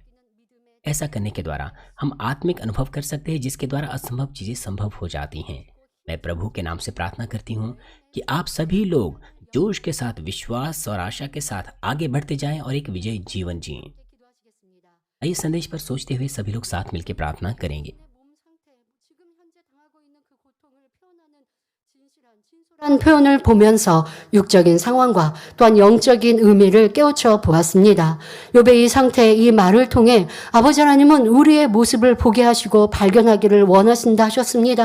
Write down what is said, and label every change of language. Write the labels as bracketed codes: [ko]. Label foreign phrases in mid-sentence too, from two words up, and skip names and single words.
[hi] ऐसा करने के द्वारा हम आत्मिक अनुभव कर सकते हैं जिसके द्वारा असंभव चीजें संभव हो जाती हैं। मैं प्रभु के नाम से प्रार्थना करती हूँ कि आप सभी लोग जोश के साथ, विश्वास और आशा के साथ आगे बढ़ते जाएं और एक विजयी जीवन जिएं। आइए संदेश पर सोचते हुए सभी लोग साथ मिलकर प्रार्थना करेंगे। [ko] 한 표현을 보면서 육적인 상황과 또한 영적인 의미를 깨우쳐 보았습니다. 욥의 이 상태, 이 말을 통해 아버지 하나님은 우리의 모습을 보게 하시고 발견하기를 원하신다 하셨습니다.